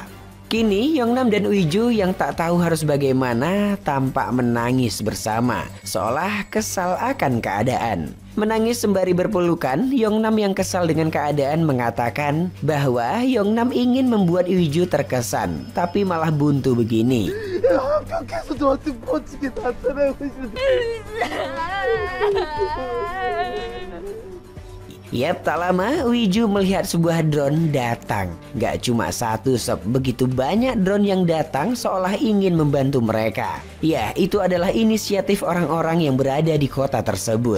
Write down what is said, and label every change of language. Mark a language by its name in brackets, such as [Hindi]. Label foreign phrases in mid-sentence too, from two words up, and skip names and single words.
[Indonesian] Kini Yongnam dan Uiju yang tak tahu harus bagaimana tampak menangis bersama, seolah kesal akan keadaan. Menangis sembari berpelukan, Yongnam yang kesal dengan keadaan mengatakan bahwa Yongnam ingin membuat Uiju terkesan, tapi malah buntu begini. [Korean] 한국에서 너한테 멋지게 나타나고 싶은데. [Indonesian] Yap, tak lama Uiju melihat sebuah drone datang. Gak cuma satu sob, begitu banyak drone yang datang seolah ingin membantu mereka. Ya, itu adalah inisiatif orang-orang yang berada di kota tersebut.